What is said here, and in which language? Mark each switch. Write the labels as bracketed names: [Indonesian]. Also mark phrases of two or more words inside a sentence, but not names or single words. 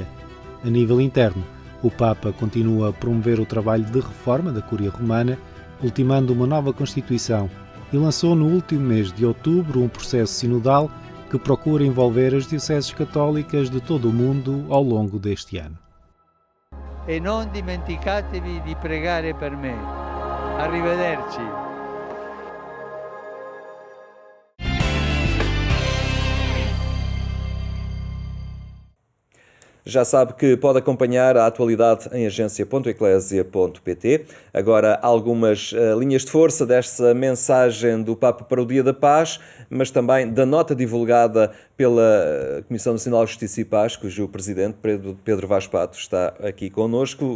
[Portuguese] A nível interno, o Papa continua a promover o trabalho de reforma da Cúria Romana, ultimando uma nova Constituição, e lançou no último mês de outubro um processo sinodal que procura envolver as dioceses católicas de todo o mundo ao longo deste ano. [Italian] E non dimenticatevi di pregare per me. Arrivederci. [Portuguese] Já sabe que pode acompanhar a atualidade em agência.eclésia.pt. Agora, algumas linhas de força desta mensagem do Papa para o Dia da Paz, mas também da nota divulgada pela Comissão Nacional de Justiça e Paz, cujo Presidente, Pedro Vaz Pato, está aqui connosco.